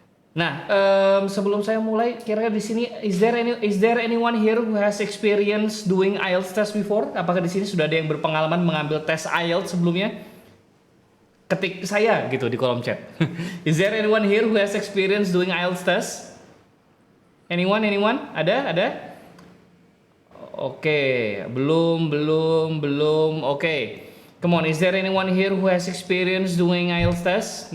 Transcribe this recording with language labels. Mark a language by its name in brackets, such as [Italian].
[Indonesian] Nah, sebelum saya mulai, kira-kira di sini [English] is there anyone here who has experience doing IELTS test before? [Indonesian] Apakah di sini sudah ada yang berpengalaman mengambil tes IELTS sebelumnya? Ketik saya gitu di kolom chat. [English] Is there anyone here who has experience doing IELTS test? Anyone? [Indonesian] Ada? Oke, belum. Oke. [English] Come on, is there anyone here who has experience doing IELTS test?